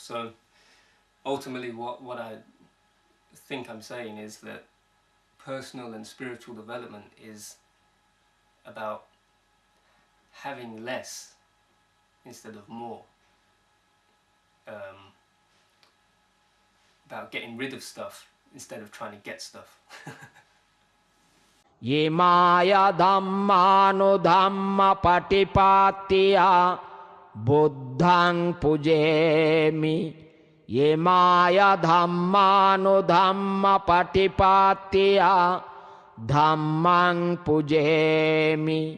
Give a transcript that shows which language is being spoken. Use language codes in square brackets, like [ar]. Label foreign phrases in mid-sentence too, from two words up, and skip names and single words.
[en] So ultimately, what I think I'm saying is that personal and spiritual development is about having less instead of more, about getting rid of stuff instead of trying to get stuff. [pi] Ye maya dhammano dhamma patipattiya buddhang pujemi. Ye maya dhammano dhamma patipattiya dhammang pujemi.